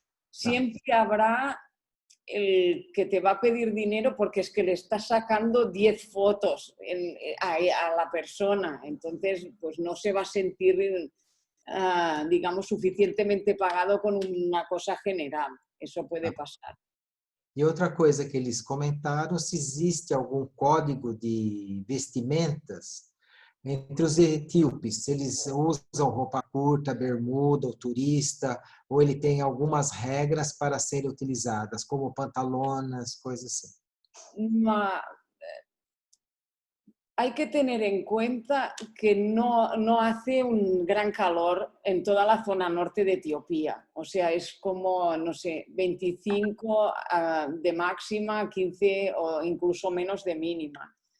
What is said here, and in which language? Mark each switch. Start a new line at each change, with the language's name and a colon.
Spanish: Siempre habrá el que te va a pedir dinero porque es que le estás sacando 10 fotos a la persona, entonces pues no se va a sentir, digamos, suficientemente pagado con una cosa general. Eso puede pasar.
Portuguese: E outra coisa que eles comentaram, se existe algum código de vestimentas entre os etíopes, se eles usam roupa curta, bermuda, ou turista, ou ele tem algumas regras para serem utilizadas, como pantalonas, coisas assim.
Spanish: Hay que tener en cuenta que no hace un gran calor en toda la zona norte de Etiopía. O sea, es como, no sé, 25 de máxima, 15 o incluso menos de mínima.